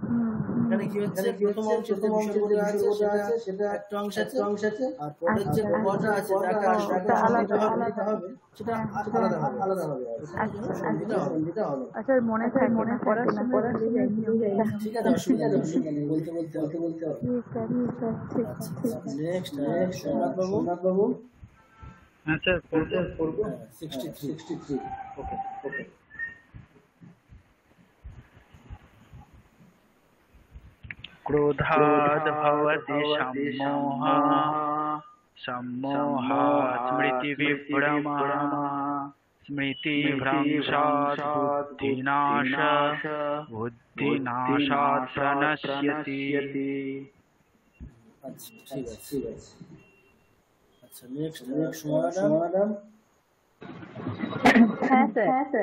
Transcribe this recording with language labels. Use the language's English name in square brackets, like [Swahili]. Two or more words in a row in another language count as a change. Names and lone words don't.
[Bangla] এখানে কি হচ্ছে প্রথম অংশে যে বিসর্গটা আছে সেটা একটা অংশ আছে আর পরের যে পটা আছে যাটা আলাদা হবে সেটা আলাদা হবে এটা হবে। আচ্ছা মনে থাকে না পড়ার সময় ঠিক আছে অসুবিধা নেই বলতে নেক্সট সোমনাথ বাবু হ্যাঁ স্যার করব 63 ওকে [Sanskrit] क्रोधाद् भवति सम्मोहात् स्मृतिविभ्रमः स्मृतिभ्रंशात् बुद्धिनाशात् प्रणश्यति। [Hindi] अच्छा ठीक है अच्छा [English] next madam [Bangla] হ্যাঁ স্যার